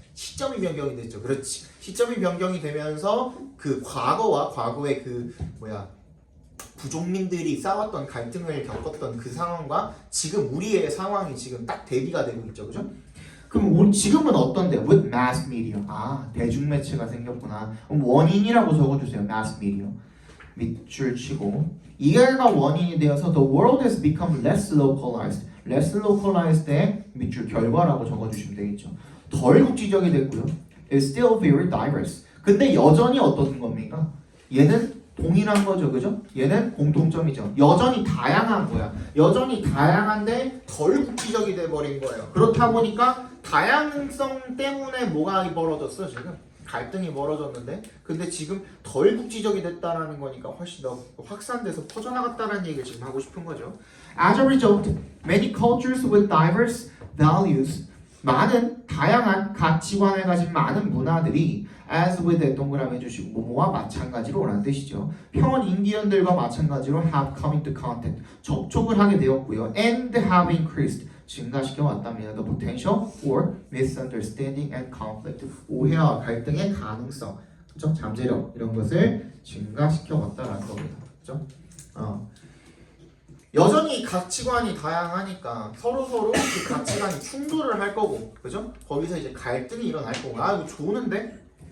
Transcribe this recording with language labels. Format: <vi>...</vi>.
<ko>시점이 변경이 됐죠. 그렇지. 시점이 변경이 되면서 그 과거와 과거의 그 부족민들이 싸웠던 갈등을 겪었던 그 상황과 지금 우리의 상황이 지금 딱 대비가 되고 있죠. 그죠? 그럼 지금은 어떤데?</ko> <en>With mass media.</en> <ko>대중매체가 생겼구나. 그럼 원인이라고 적어주세요.</ko> <en>mass media.</en> <ko>밑줄 치고 이게가 원인이 되어서</ko> <en>the world has become less localized. less localized</en> <ko>의 밑줄 결과라고 적어주시면 되겠죠. 덜 국지적이 됐고요.</ko> <en>It's still very diverse.</en> <ko>근데 여전히 어떤 겁니까? 얘는 동일한 거죠, 그죠? 얘는 공통점이죠. 여전히 다양한 거야. 여전히 다양한데 덜 국지적이 돼버린 거예요. 그렇다 보니까 다양성 때문에 뭐가 벌어졌어 지금? 갈등이 벌어졌는데 근데 지금 덜 국지적이 됐다라는 거니까 훨씬 더 확산돼서 퍼져나갔다는 얘기를 지금 하고 싶은 거죠.</ko> <en>As a result, many cultures with diverse values</en> <ko>많은 다양한 가치관을 가진 많은 문화들이</ko> <en>as with</en> <ko>동그라미 해주시고 뭐뭐와 마찬가지로 라는 뜻이죠. 평원 인디언들과 마찬가지로</ko> <en>have come into contact</en> <ko>접촉을 하게 되었고요.</ko> <en>and have increased</en> <ko>증가시켜 왔답니다.</ko> <en>The potential for misunderstanding and conflict</en> <ko>오해와 갈등의 가능성, 그죠? 잠재력 이런 것을 증가시켜 왔다라는 겁니다. 그죠? 여전히 가치관이 다양하니까 서로 그 가치관이 충돌을 할 거고, 그죠? 거기서 이제 갈등이 일어날 거고. 이거 좋은데?</ko>